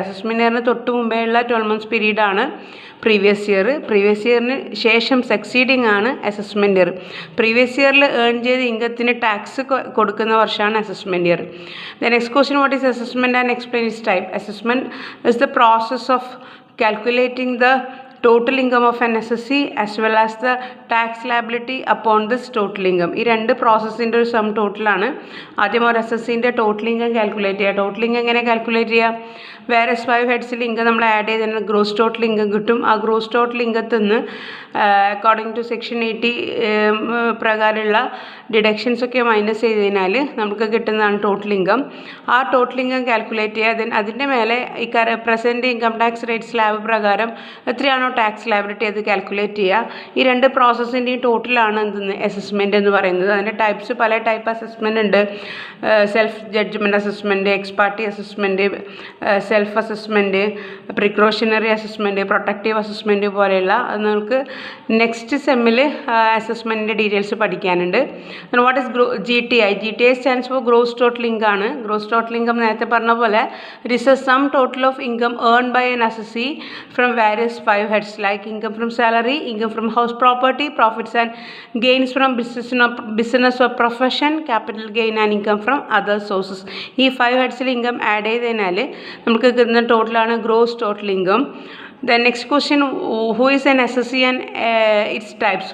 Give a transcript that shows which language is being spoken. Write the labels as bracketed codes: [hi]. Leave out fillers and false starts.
[ml] Assessment year തൊട്ട് മുമ്പേ ഉള്ള 12 months period ആണ് പ്രീവിയസ് ഇയർ. പ്രീവിയസ് ഇയറിന് ശേഷം സക്സീഡിങ് ആണ് അസസ്മെൻറ്റ് ഇയർ. പ്രീവിയസ് ഇയറിൽ ഏൺ ചെയ്ത ഇൻകത്തിന് ടാക്സ് കൊടുക്കുന്ന വർഷമാണ് assessment year. [en] The next question, what is assessment and explain its type? Assessment is the process of calculating the total income of an assessee as well as the tax liability upon this total income. [ml] ഈ രണ്ട് പ്രോസസ്സിൻ്റെ ഒരു some ടോട്ടലാണ്. ആദ്യം ഒരു അസസ്സിൻ്റെ total income calculate ചെയ്യുക. Total income എങ്ങനെ calculate ചെയ്യുക? വേറെസ് 5 ഹെഡ്സിൽ income നമ്മൾ add ചെയ്തതിന് ഗ്രോസ് ടോട്ടൽ ഇൻകം കിട്ടും. ആ ഗ്രോസ് ടോട്ടൽ ഇൻകത്തിൽ നിന്ന് അക്കോർഡിംഗ് ടു സെക്ഷൻ 80 പ്രകാരമുള്ള ഡിഡക്ഷൻസ് ഒക്കെ മൈനസ് ചെയ്ത് കഴിഞ്ഞാൽ നമുക്ക് കിട്ടുന്നതാണ് ടോട്ടൽ ഇൻകം. ആ ടോട്ടൽ ഇൻകം കാൽക്കുലേറ്റ് ചെയ്യുക. ദെൻ അതിൻ്റെ മേലെ ഈ present income tax rate slab പ്രകാരം എത്രയാണോ ടാക്സ് ലയബിലിറ്റി അത് കാൽക്കുലേറ്റ് ചെയ്യുക. ഈ രണ്ട് പ്രോസസ്സിൻ്റെയും ടോട്ടലാണ് എന്തെന്ന് അസസ്മെൻറ്റ് എന്ന് പറയുന്നത്. അതിൻ്റെ ടൈപ്സ് പല ടൈപ്പ് അസസ്മെൻ്റ് ഉണ്ട്. Self judgement assessment, ex parte assessment, self assessment, precautionary assessment, protective assessment പോലെയുള്ള അത് നമുക്ക് നെക്സ്റ്റ് സെമ്മിൽ അസസ്മെൻറ്റിൻ്റെ ഡീറ്റെയിൽസ് പഠിക്കാനുണ്ട്. [en] What is GTI? GTI stands for gross total income ആണ്. Gross total income [ml] നേരത്തെ പറഞ്ഞ പോലെ [en] It is a sum total of income earn by an assessee from various 5 heads like income from salary, income from house property, profits and gains from business or profession, capital gain and income from other sources. [ml] ഈ 5 headsൽ income add ചെയ്തതിനാൽ നമുക്ക് കിട്ടുന്ന ടോട്ടലാണ് gross total income. [en] The next question, who is an assessee and its types?